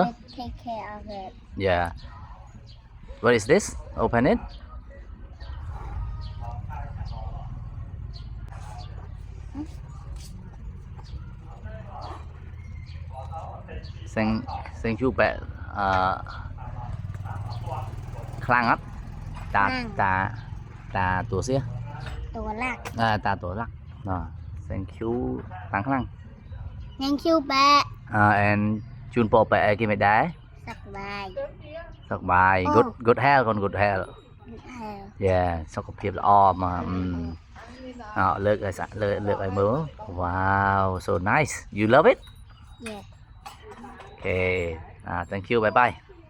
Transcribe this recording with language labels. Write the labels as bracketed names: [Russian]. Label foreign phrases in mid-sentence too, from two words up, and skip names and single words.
[English] Take care of it. Yeah. What is this? Open it. Thank you, Pat. [Khmer] ខ្លាំងអត់តាតួសៀ [Thai] ตัวหลัก [Khmer] តាតួឡាក់ [English] Thank you [Khmer] ខ្លាំង [English] Thank you, Pat. [Khmer] and ជូនពរប៉ែអីគេមិនដែរ សប្បាយ សុខបាយ [English] good health [Khmer] កូន [English] good health [Khmer] ហើយ yeah សុខភាពល្អមកលើកឲ្យមើល [English] wow so nice you love it Yeah. okay thank you bye bye